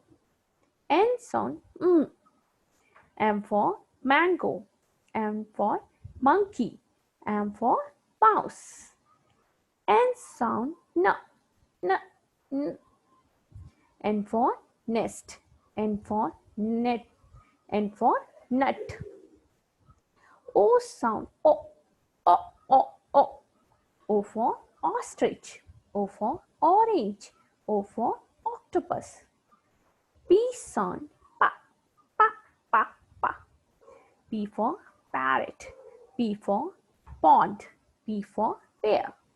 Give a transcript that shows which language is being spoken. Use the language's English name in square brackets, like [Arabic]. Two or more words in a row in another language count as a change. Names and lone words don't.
[English] N sound M. M for mango. M for monkey. M for mouse. N sound N. N, N. N for nest. N for net. N for nut. O sound O. O, O, O. O for ostrich. O for orange. O for octopus. P sound pa, pa, pa, pa. P for parrot. P for pond. P for bear.